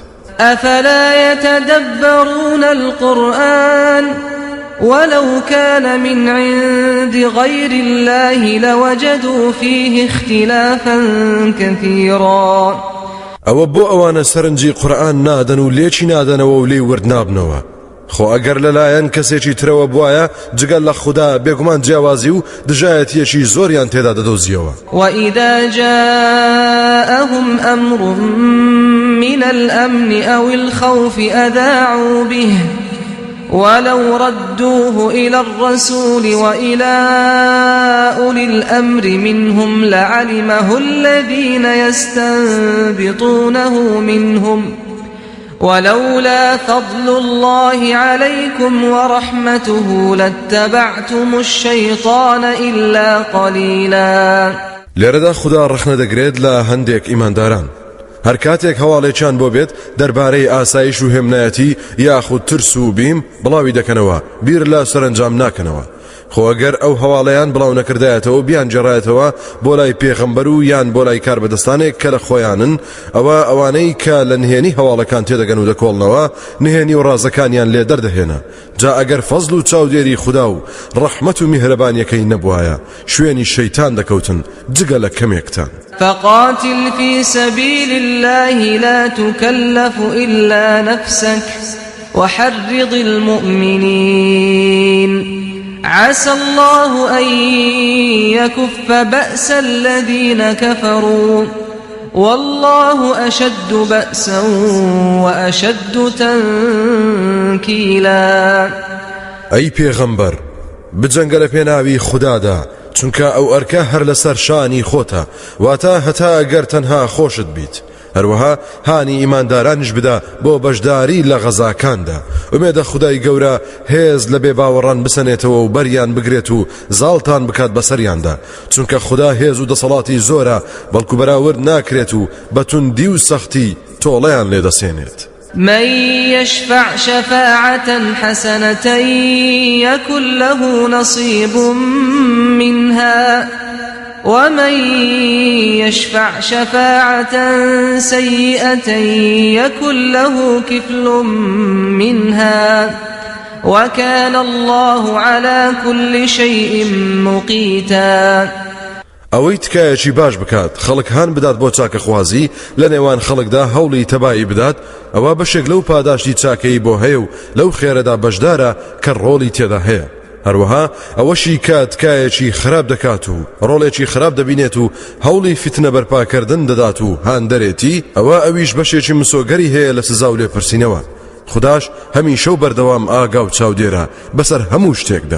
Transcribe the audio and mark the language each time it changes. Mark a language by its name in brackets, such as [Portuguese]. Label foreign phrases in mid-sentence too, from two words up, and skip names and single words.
[Arabic] أفلا يتدبرون القرآن ولو كان من عند غير الله لوجدوا فيه اختلافا كثيرا [Central Kurdish] ئەوە بۆ ئەوانە سەرنجی قورئان نادەن و لێکی نادەنەوە و لێی وردنابنەوە خۆ ئەگەر لەلایەن کەسێکی ترەوە بوایە جگەل لە خوددا بێگومان جیاوازی و دژایەتیەکی زۆریان تێدا دەدۆزیەوە [Arabic] وإذا جاءهم أمر من الأمن أو الخوف أذاعوا به ولو ردوه إلى الرسول وإلى أولي الأمر منهم لعلمه الذين يستنبطونه منهم ولولا فضل الله عليكم ورحمته لاتبعتم الشيطان إلا قليلا [Central Kurdish] لێرەدا خوددا ڕخنە دەگرێت لە هەندێک ئیمانداران هەر کاتێک هەواڵێکیان بۆ بێت دەربارەی ئاسایش و هێمنایەتی یاخود ترس و بیم بڵاوی دەکەنەوە بیر لە سەرنجام ناکەنەوە خۆ ئەگەر ئەو هەواڵەیان بڵاو نەکردایەتەوە بیان جێڕایەتەوە بۆ لای پێغەمبەر و یان بۆ لای کاربەدەستانێک کە لە خۆیانن ئەوانەی کە لە نهێنی هەواڵەکان تێدەگەن و دەکۆڵنەوە نهێنی و ڕازەکانیان لێ دەردەهێنا جا ئەگەر فەزل و چاودێری خوددا و ڕەحمەت و میهرەبانیەکەی نەبوایە شوێنی شەیتان دەکەوتن جگە لە کەمێکتان [Arabic] فقاتل في سبيل الله لا تكلف إلا نفسك وحرض المؤمنين عسى الله أن يكف بأس الذين كفروا والله أشد بأسا وأشد تنكيلا [Central Kurdish] أي پیغمبر بجنگل پێناوی خوددادا چونکە ئەو ئەرکە هەر لەسەر شانی خۆتە واتە هەتا ئەگەر تەنها خۆشت بیت هەروەها هانی ئیماندارانش بدا بۆ بەشداری لە غەزاکاندا ئومێدە خودای گەورە هێز لە بێباوەڕان بسەنێتەوە و بەریان بگرێت و زاڵتان بکات بەسەریاندا چونکە خوددا هێز و دەسەڵاتی زۆرە بەڵکو بەراورد ناکرێت و بەتوندی و سەختی تۆڵەیان لێدەسێنێت [Arabic] من يشفع شفاعة حسنة يكن له نصيب منها ومن يشفع شفاعة سيئة يكن له كفل منها وكان الله على كل شيء مقيتا [Central Kurdish] ئەوەی تکایەکی باش بکات خەڵک هان بدات بۆ چاکەخوازی لە نێوان خەڵکدا هەوڵی تەبایی بدات ئەوە بەشێک لەو پاداشتی چاکەی بۆ هەیە و لەو خێرەدا بەشدارە کە ڕۆڵی تێدا هەیە هەروەها ئەوەشی کە تکایەکی خراپ دەکات و ڕۆڵێکی خراپ دەبینێت و هەوڵی فتنە بەرپاکردن دەدات و هان دەرێتی ئەویش بەشێکی مسۆگەری هەیە لە سزا و لێپرسینەوە خودداش هەمیشە و بەردەوام ئاگا و چاودێرە بەسەر هەموو شتێکدا